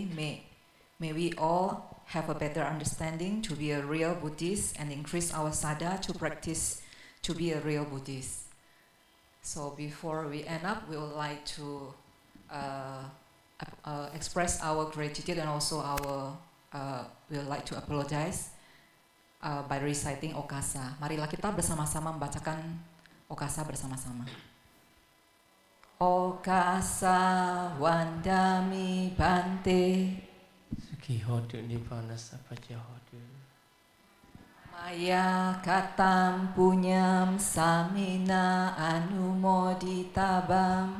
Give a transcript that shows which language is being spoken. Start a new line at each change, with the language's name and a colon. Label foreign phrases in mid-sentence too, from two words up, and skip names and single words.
English: May we all have a better understanding to be a real Buddhist and increase our sadha to practice to be a real Buddhist. So before we end up, we would like to express our gratitude and also we would like to apologize by reciting Okasa.
Indonesian: Marilah kita bersama-sama membacakan Okasa bersama-sama.
Pali: Okasa wandami bante Sukhi hotu nibbana sappajaya hotu. Maya katam punyam samina anumoditabam.